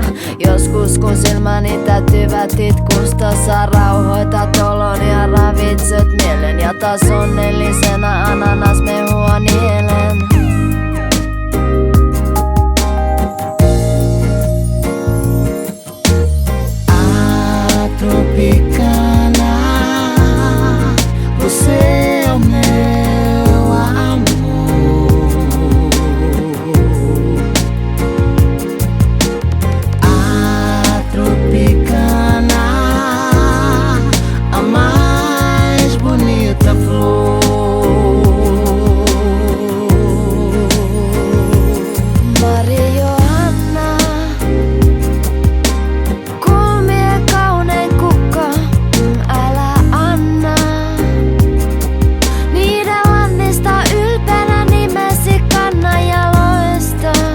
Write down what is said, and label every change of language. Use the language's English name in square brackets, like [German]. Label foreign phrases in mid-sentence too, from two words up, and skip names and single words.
[Finnish] Joskus kun silmäni täytyvät itkusta, sä rauhoitat olon ja ravitset mielen. Ja taas onnellisena ananasmehua nielen. Tropicana, [Portuguese] você é o meu amor. A tropicana, a mais bonita flor. [Finnish] Mari Johanna, kuumie kaunein kukka, älä anna niiden lannista ylpeänä nimesi kanna ja loista.